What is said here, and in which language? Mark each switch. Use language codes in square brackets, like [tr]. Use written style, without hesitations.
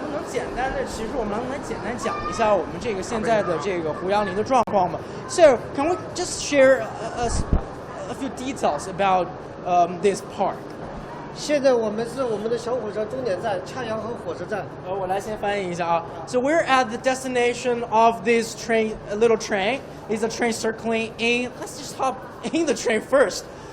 [zh] 简单的，其实我们来简单讲一下我们这个现在的这个胡杨林的状况吧。 [en] So can we just share a few details about this park? [zh] 现在我们是我们的小火车终点站恰阳河火车站。我来先翻译一下啊。 [en] So we're at the destination of this train, a little train. It's a train circling in. Let's just hop in the train first.